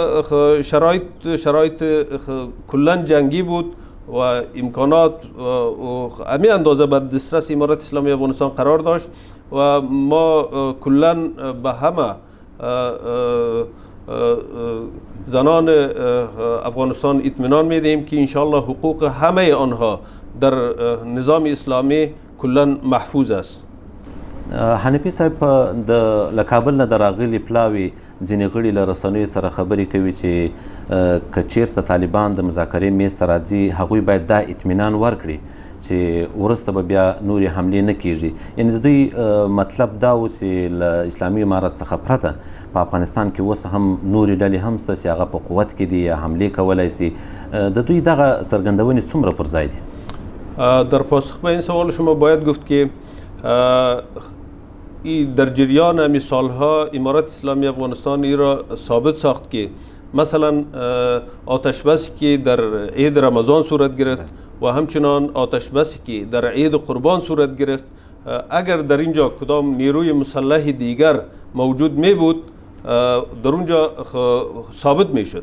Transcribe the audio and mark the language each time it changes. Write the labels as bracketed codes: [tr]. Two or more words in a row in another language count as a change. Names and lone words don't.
[fa] شرایط کلا جنگی بود و امکانات امی اندازه به دسترس امارات اسلامی افغانستان قرار داشت و ما کلا به همه زنان افغانستان اطمینان میدیم که انشاءالله حقوق همه آنها در نظام اسلامی کلا محفوظ است. [ps] حنفي صاحب د کابل نه راغلي پلاوي ځینې غړي له رسنیو سره خبرې کوي چې که چیرته طالبان د مذاکرې میز ته راځي هغوی باید دا اطمینان ورکړي چې وروسته به بیا نورې حملې نه کیږي. یعنې د دوی مطلب دا و چې له اسلامي امارت څخه پرته په افغانستان کې اوس هم نورې ډلې هم شته چې هغه په قوت کې دي یا حملې کولی سي. د دوی دغه څرګندونې څومره پر ځای دي؟ [fa] در پاسخ به این سوال شما باید گفت که در جریان امی سالها امارت اسلامی افغانستان ای را ثابت ساخت که مثلا آتش بسی که در عید رمضان صورت گرفت و همچنان آتش بسی که در عید قربان صورت گرفت، اگر در اینجا کدام نیروی مسلح دیگر موجود می بود در اونجا ثابت می شد.